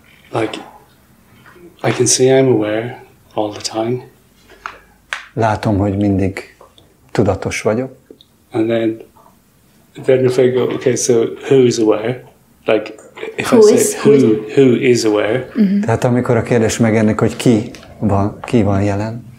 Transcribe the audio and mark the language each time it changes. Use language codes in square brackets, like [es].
[en] Like, I can say I'm aware all the time. [hu] Látom, hogy mindig tudatos vagyok. [en] And then if I go, okay, so who is aware? Like, if I say who is aware. [hu] Tehát amikor a kérdés megjelenik, hogy ki van jelen.